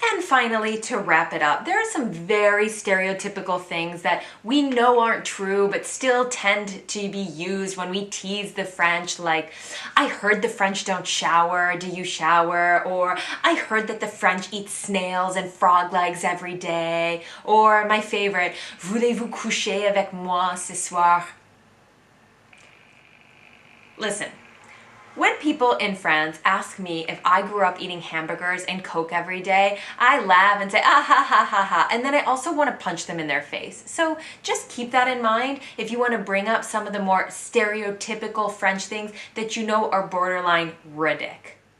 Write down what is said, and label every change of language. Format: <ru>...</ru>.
<en>Finally, to wrap it up, there are some very stereotypical things that we know aren't true but still tend to be used when we tease the French, like, I heard the French don't shower, do you shower? Or, I heard that the French eat snails and frog legs every day. Or, my favorite,</en> <fr>voulez-vous coucher avec moi ce soir?</fr> <en>Listen. When people in France ask me if I grew up eating hamburgers and Coke every day, I laugh and say, ah ha ha ha ha, and then I also want to punch them in their face. So just keep that in mind if you want to bring up some of the more stereotypical French things that you know are borderline ridiculous.</en>